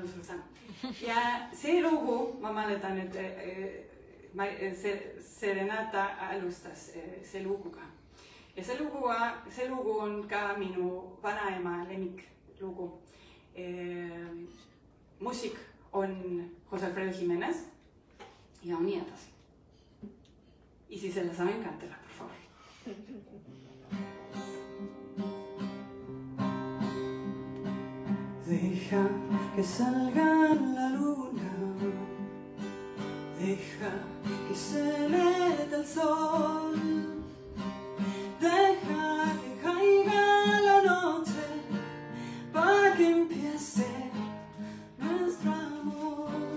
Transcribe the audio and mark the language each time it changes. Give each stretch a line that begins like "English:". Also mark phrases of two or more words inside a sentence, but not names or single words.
Estonian: Ja see lugu, ma mäletan, et Serenata alustas see luguga. Ja see lugu on ka minu vanaema lemmiklugu. Muusik on José Alfredo Jiménez ja on nii edasi.
Spanish: Y si se la saben, cántela, por favor. Deja que salga la luna, deja que se meta el sol, deja que caiga la noche para que empiece nuestro amor.